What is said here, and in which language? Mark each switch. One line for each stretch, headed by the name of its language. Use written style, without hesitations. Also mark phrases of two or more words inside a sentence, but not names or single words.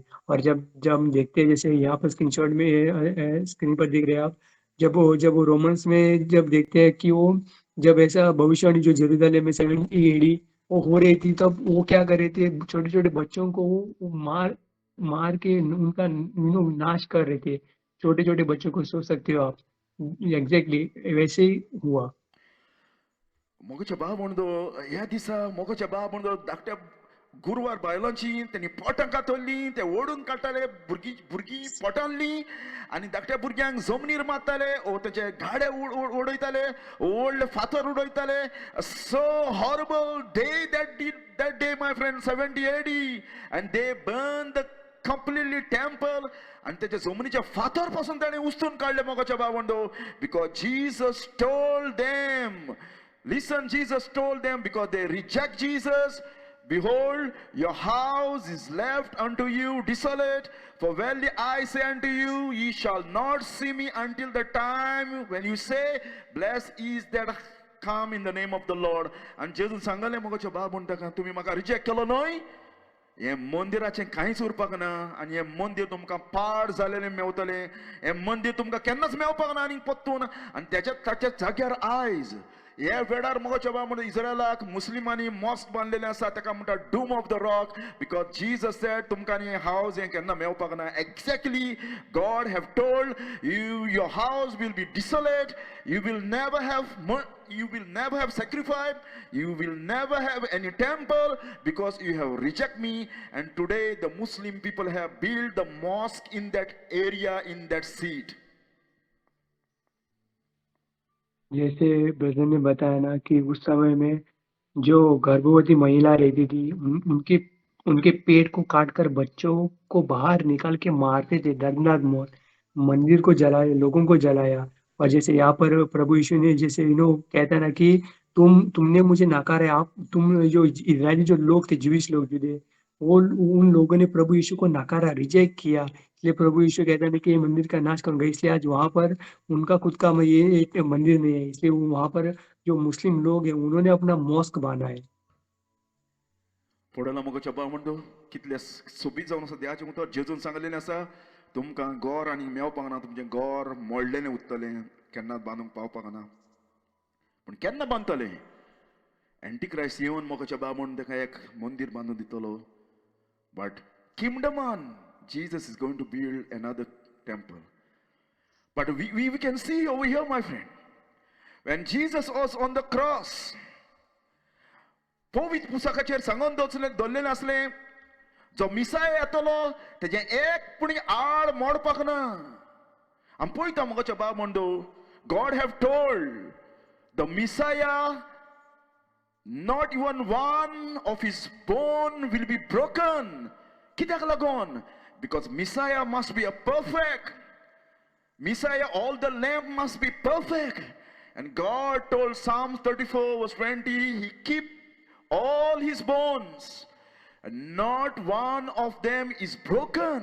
Hindi: और जब हम देखते हैं जैसे यहाँ पर स्क्रीनशॉट में स्क्रीन पर देख रहे हैं आप, जब वो रोमन्स में जब देखते हैं कि वो जब ऐसा भविष्यवाणी जो जेरूसलम में 70 AD वो हो रही थी, तब वो क्या कर रहे थे, छोटे छोटे बच्चों को वो मार के उनका नाश कर रहे थे, छोटे छोटे बच्चों को। सोच सकते हो आप, एग्जैक्टली वैसे ही हुआ।
Konkani: मोगाच्या बाबा म्हणदो ह्या दिसा मोगाच्या बाबा म्हणदो धाकट्या गुरुवार बायलांची त्यांनी पोटां कातरली ते ओडून काडटाले भुरगीं पोटांतली आनी धाकट्या भुरग्यांक जमनीर मारताले ओ तेचे गाडे उडयताले व्हडले फातर उडयताले
English: so horrible day that day my friend 70 AD and they burned the completely temple
Konkani: आणि त्याच्या जमनीच्या फातर पासून ताणें उस्तून काडले मोगाच्या बाबा म्हणदो
English: because Jesus told them. Listen, Jesus told them because they reject Jesus. Behold, your house is left unto you desolate. For verily I say unto you, ye shall not see me until the time when you say, blessed is that come in the name of the Lord.
Konkani: And Jesus सांगले मोगाच्या बाबा म्हणटा तुम्ही म्हाका रिजेक्ट केलो न्हय, हे मंदिराचें कांयच उरपाक ना आनी हे मंदिर तुमकां पाड जालेलें मेवतलें, हे मंदिर तुमकां केन्नाच मेवपाक ना आनी पत्तून आनी ताच्या जाग्यार आयज हे वेळार मोगाच्या बाबा म्हणटा इस्रायलाक मुस्लिमांनी मॉस्क बांदलेलें आसा ताका म्हणटा
English: Dome of the Rock because Jesus said
Konkani: तुमकां न्ही हावज हें केन्ना मेवपाक ना।
English: Exactly God have told you your house will be desolate, you will never have sacrifice, you will never have any temple because you have rejected me. And today the Muslim people have built the mosque in that area, in that seat.
Hindi: जैसे ब्रदर ने बताया ना कि उस समय में जो गर्भवती महिला रहती थी उनके पेट को काटकर बच्चों को बाहर निकाल के मारते थे, दर्दनाक मौत। मंदिर को जलाया, लोगों को जलाया। और जैसे यहाँ पर प्रभु यीशु ने जैसे कहता है ना कि तुमने मुझे नकारा, आप तुम जो इजरायली जो लोग थे, ज्यूइश लोग जो थे, वो उन लोगों ने प्रभु यीशु को नकारा, रिजेक्ट किया। इसलिए प्रभु यीशु कहता है कि मंदिर का नाश करूंगा। इसलिए आज वहां पर उनका खुद का ये एक मंदिर नहीं है, इसलिए वहां पर जो मुस्लिम लोग हैं उन्होंने अपना मॉस्क बांधा है।
Konkani: फुडला मोगाच्या बाबा म्हणतो कितले सोबीत जावन आसा देवाचें उतर जेजून सांगलेलें आसा तुमकां गोर आनी मेवपाक ना, तुमचें गोर मोडलेलें उरतलें, केन्नाच बांदूंक पावपाक ना। पूण केन्ना बांदतले? एंटीक्रायस्ट येवन मोगाच्या बाबा म्हणून ताका एक मंदिर बांदून दितलो।
English: बट किंगडमान Jesus is going to build another temple. But we can see over here, my friend, when Jesus was on the cross,
Konkani: पवित्र पुस्तकाचेर सांगून दवरलेलें आसलें जो मिसाय येतलो तेजें एक पुणी आड मोडपाक ना। आमी पळयता मोगाच्या बाबा म्हणदो
English: God have told the Messiah not even one of his bone will be broken.
Konkani: कित्याक लागून?
English: Because Messiah must be a perfect Messiah, all the lamb must be perfect. And God told Psalms 34 verse 20, he keep all his bones and not one of them is broken.